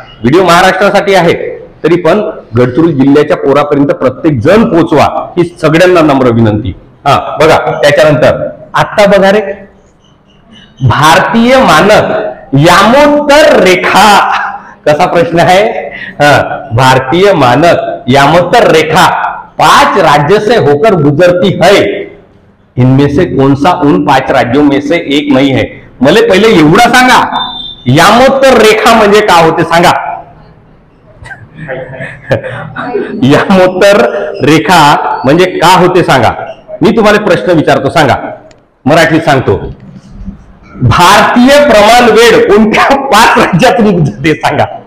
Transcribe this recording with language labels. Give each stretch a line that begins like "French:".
Marathi: Video महाराष्ट्रासाठी आहे, तरी पण गडचिरोली जिल्ह्याच्या पोरापर्यंत प्रत्येक जण पोहोचवा, ही सगळ्यांना नम्र विनंती. बघा त्याच्यानंतर आता बघा रे, भारतीय मानक यामोत्तर रेखा. कसा प्रश्न आहे?
Hindi: भारतीय मानक यामोत्तर रेखा 5 राज्य से होकर गुजरती है, इनमें से कौन सा उन 5 राज्यों में से एक नहीं है?
Marathi: मला पहिले एवढा सांगा, यामोत्तर रेखा म्हणजे का होते सांगा? यामोत्तर रेखा म्हणजे का होते सांगा? मी तुम्हाला प्रश्न विचारतो, सांगा. मराठीत सांगतो. भारतीय प्रमाण वेळ कोणत्या 5 राज्यातून गुजरते सांगा?